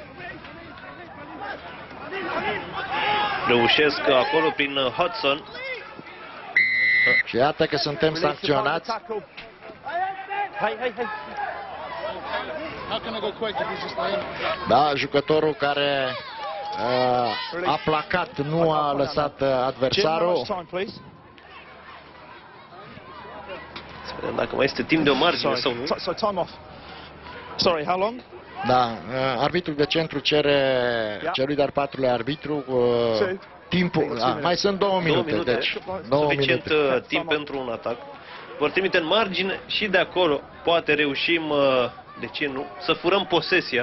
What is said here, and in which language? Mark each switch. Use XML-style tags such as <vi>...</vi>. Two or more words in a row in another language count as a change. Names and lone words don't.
<ro>Reușesc acolo prin Hudson. Și iată că suntem sancționați.</ro> <en>Hey, hey, hey.</en> <ro>Da, jucătorul care a placat, nu a lăsat</ro> <en>Jim, how</en> <ro>adversarul.</ro> <en>much time, please?</en> <ro>Dacă mai este timp de o margine sau nu.</ro> <en>So time off. Sorry, how long?</en> <ro>Da, arbitrul de centru cere celui de-al patrulea arbitru timpul. Mai sunt 2 minute, deci 2 suficient minute. timp pentru un atac. Vor trimite în margine și de acolo poate reușim, de ce nu, să furăm posesia.</ro>